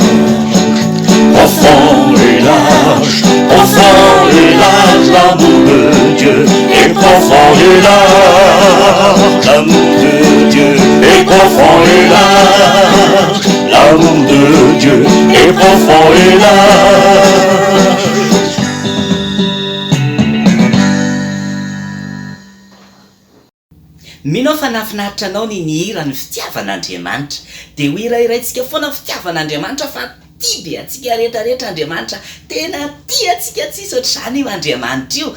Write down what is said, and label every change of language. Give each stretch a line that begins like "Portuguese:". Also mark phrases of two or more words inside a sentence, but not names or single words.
French: Profond et large, l'amour de Dieu est profond et large. L'amour de Dieu est profond et large. L'amour de Dieu est profond et large.
Malagasy: Minao fa nafinaritra anao ny hira ny fitiavan'Andriamanitra. Dia ho hirairaintsika foana fitiavan'Andriamanitra fa tia be antsika rehetrarehetra Andriamanitra. Tena tia antsika tsisy ohatr'izany io Andriamanitra io.